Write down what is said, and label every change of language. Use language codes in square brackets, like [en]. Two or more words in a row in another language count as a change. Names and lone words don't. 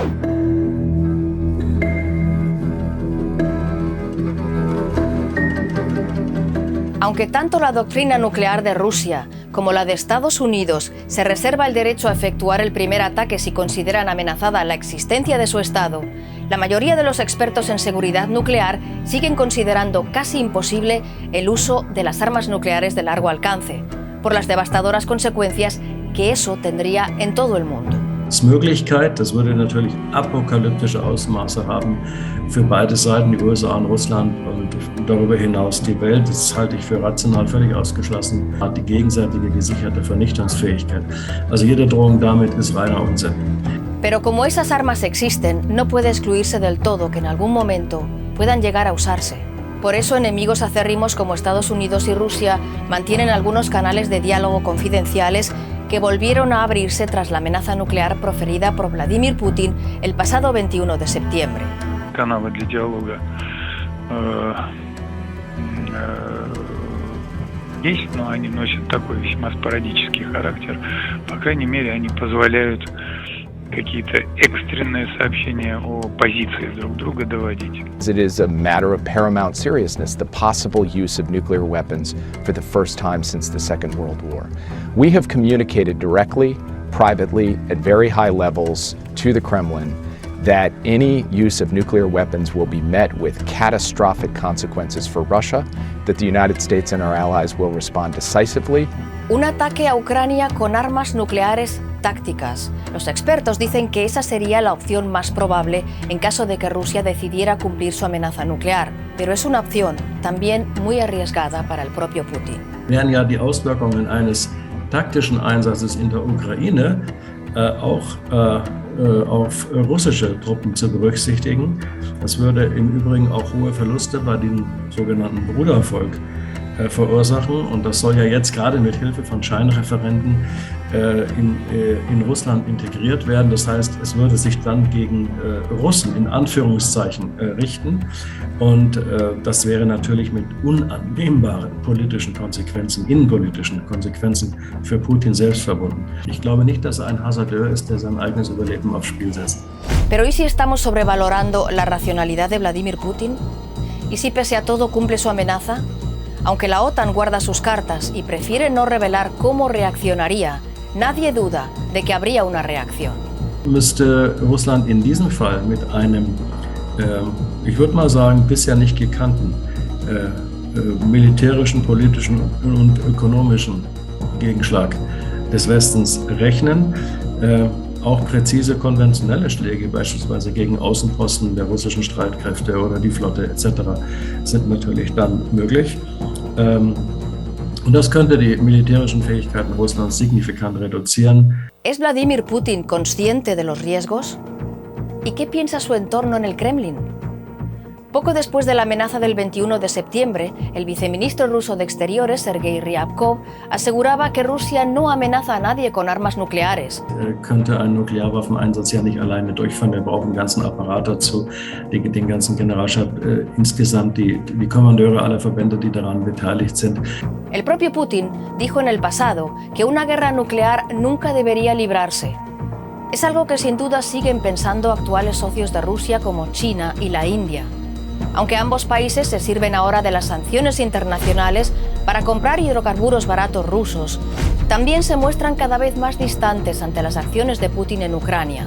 [es] Aunque tanto la doctrina nuclear de Rusia como la de Estados Unidos se reserva el derecho a efectuar el primer ataque si consideran amenazada la existencia de su Estado, la mayoría de los expertos en seguridad nuclear siguen considerando casi imposible el uso de las armas nucleares de largo alcance, por las devastadoras consecuencias que eso tendría en todo el mundo. [de] Möglichkeit, das würde natürlich apokalyptische Ausmaße haben für beide Seiten, die USA und Russland und darüber hinaus die Welt. Das halte ich für rational völlig ausgeschlossen. Hat die gegenseitige gesicherte Vernichtungsfähigkeit. Also jede Drohung damit ist reiner Unsinn. [es] Pero como esas armas existen, no puede excluirse del todo que en algún momento puedan llegar a usarse. Por eso enemigos acérrimos como Estados Unidos y Rusia mantienen algunos canales de diálogo confidenciales que volvieron a abrirse tras la amenaza nuclear proferida por Vladimir Putin el pasado 21 de septiembre. [ru] Каналы для диалога здесь, но они носят такой весьма спорадический характер. По крайней мере, они позволяют какие-то экстренные сообщения о позиции друг друга доводить. [en] It is a matter of paramount seriousness, the possible use of nuclear weapons for the first time since the Second World War. We have communicated directly, privately, at very high levels to the Kremlin that any use of nuclear weapons will be met with catastrophic consequences for Russia, that the United States and our allies will respond decisively. [es] Un ataque a Ucrania con armas nucleares tácticas. Los expertos dicen que esa sería la opción más probable en caso de que Rusia decidiera cumplir su amenaza nuclear. Pero es una opción también muy arriesgada para el propio Putin. [de] Wären ja die Auswirkungen eines taktischen Einsatzes in der Ukraine auch auf russische Truppen zu berücksichtigen. Das würde im Übrigen auch hohe Verluste bei dem sogenannten Brudervolk verursachen. Und das soll ja jetzt gerade mit Hilfe von Scheinreferenten in Russland integriert werden. Das heißt, es würde sich dann gegen Russen in Anführungszeichen richten. Und das wäre natürlich mit unannehmbaren politischen Konsequenzen, innenpolitischen Konsequenzen für Putin selbst verbunden. Ich glaube nicht, dass er ein Hasardeur ist, der sein eigenes Überleben aufs Spiel setzt. [es] Pero ¿y si estamos sobrevalorando la racionalidad de Vladimir Putin? ¿Y si pese a todo cumple su amenaza? Aunque la OTAN guarda sus cartas y prefiere no revelar cómo reaccionaría, nadie duda de que habría una reacción. [de] Müsste Russland in diesem Fall mit einem, ich würde mal sagen, bisher nicht gekannten militärischen, politischen und ökonomischen Gegenschlag des Westens rechnen, auch präzise konventionelle Schläge, beispielsweise gegen Außenposten der russischen Streitkräfte oder die Flotte etc., sind natürlich dann möglich. Und das könnte die militärischen Fähigkeiten Russlands signifikant reduzieren. [es] ¿Es Vladimir Putin consciente de los riesgos? ¿Y qué piensa su entorno en el Kremlin? Poco después de la amenaza del 21 de septiembre, el viceministro ruso de Exteriores, Sergei Ryabkov, aseguraba que Rusia no amenaza a nadie con armas nucleares. [de] Könnte einen Nuklearwaffeneinsatz ja nicht alleine durchführen. Wir brauchen einen ganzen Apparat dazu, den ganzen Generalstab, insgesamt die Kommandeure aller Verbände, die daran beteiligt sind. [es] El propio Putin dijo en el pasado que una guerra nuclear nunca debería librarse. Es algo que sin duda siguen pensando actuales socios de Rusia como China y la India. Aunque ambos países se sirven ahora de las sanciones internacionales para comprar hidrocarburos baratos rusos, también se muestran cada vez más distantes ante las acciones de Putin en Ucrania.